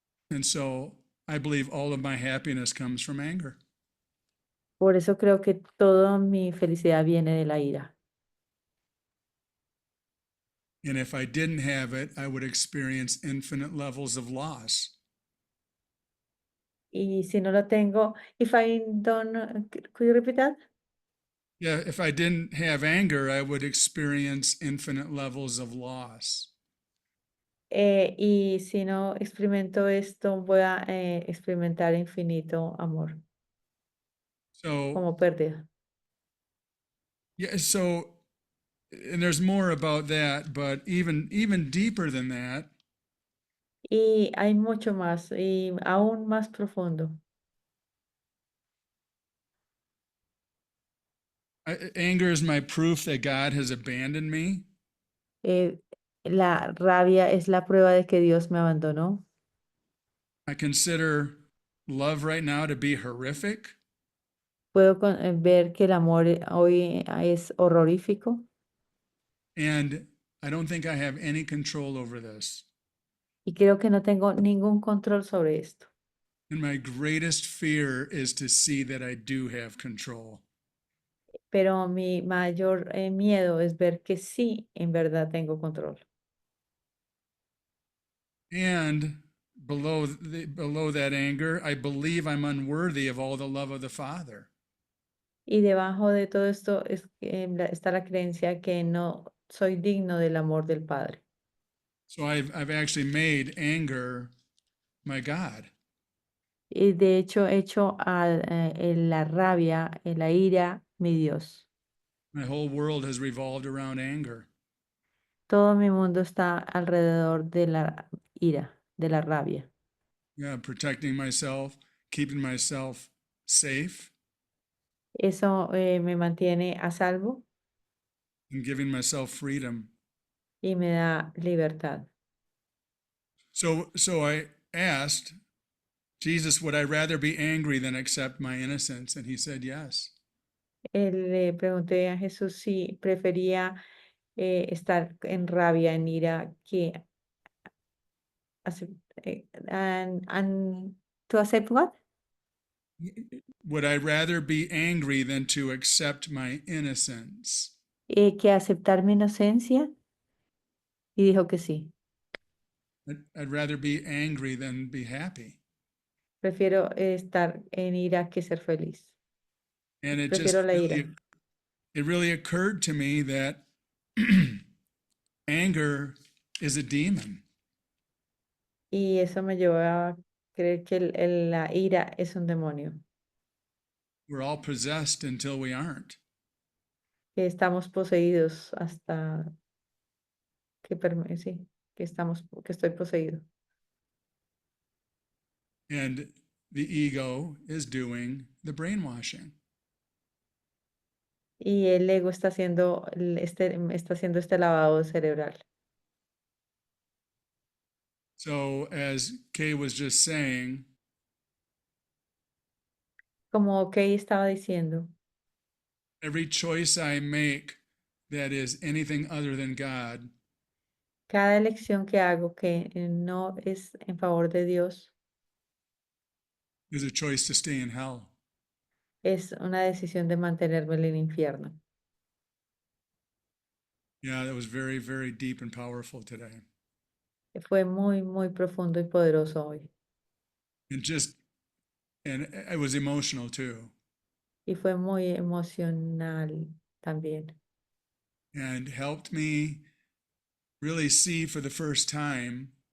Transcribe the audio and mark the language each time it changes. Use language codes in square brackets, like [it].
[en] And so I believe all of my happiness comes from anger. [es] Por eso creo que toda mi felicidad viene de la ira. [en] And if I didn't have it, I would experience infinite levels of loss. [es] Y si no lo tengo, [en] if I don't, could you repeat that? Yeah, if I didn't have anger, I would experience infinite levels of loss. [es] Y si no experimento esto, voy a experimentar infinito amor [en] So, [es] como pérdida. [en] yeah, so, and there's more about that, but even deeper than that, [es] Y hay mucho más y aún más profundo. [en] anger is my proof that God has abandoned me. [es] Eh, la rabia es la prueba de que Dios me abandonó. [en] I consider love right now to be horrific. [es] Puedo ver que el amor hoy es horrorífico [en] And I don't think I have any control over this. [es] y creo que no tengo ningún control sobre esto. [en] And my greatest fear is to see that I do have control. [es] Pero mi mayor miedo es ver que sí, en verdad tengo control. [en] And below that anger, I believe I'm unworthy of all the love of the Father. [es] Y debajo de todo esto está la creencia que no soy digno del amor del Padre. [en] So I've actually made anger my God. [es] Y de hecho he hecho a la rabia, la ira, mi Dios. [en] My whole world has revolved around anger. [es] Todo mi mundo está alrededor de la ira, de la rabia. [en] Yeah, protecting myself, keeping myself safe, [es] Eso me mantiene a salvo [en] and giving myself freedom. [es] y me da libertad. [en] So I asked Jesus, would I rather be angry than accept my innocence? And he said, yes. [es] Le pregunté a Jesús si prefería estar en rabia, en ira, que [en] and to accept what? Would I rather be angry than to accept my innocence? [es] Que aceptar mi inocencia y dijo que sí. [en] I'd rather be angry than be happy. [es] Prefiero estar en ira que ser feliz. [en] And it just [es] Prefiero la ira. [en] it really occurred to me that anger is a demon. [es] Y eso me llevó a creer que la ira es un demonio, [en] We're all possessed until we aren't. [es] que estamos poseídos hasta sí, que estoy poseído. [en] And the ego is doing the brainwashing. [es] Y el ego está haciendo este lavado cerebral. [en] So, as Kay was just saying, [es] Como Kay estaba diciendo, [en] every choice I make that is anything other than God [es] cada elección que hago que no es en favor de Dios [en] is a choice to stay in hell. [es] es una decisión de mantenerme en el infierno. [en] Yeah, that was very, very deep and powerful today. [es] Fue muy, muy profundo y poderoso hoy. [en] And it was emotional too. [es] Y fue muy emocional también. [en] And helped me really see for the first time